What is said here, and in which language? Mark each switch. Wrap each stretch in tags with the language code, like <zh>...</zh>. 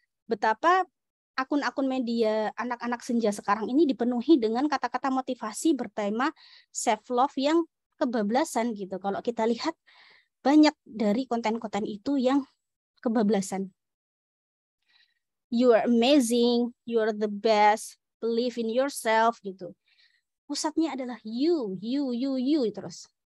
<id>Betapa akun-akun media anak-anak senja sekarang ini dipenuhi dengan kata-kata motivasi bertema self love yang kebablasan gitu. Kalau kita lihat banyak dari konten-konten itu yang kebablasan.</id> <en>You are amazing, you are the best, believe in yourself gitu.</en> <id>Pusatnya adalah you terus.</id>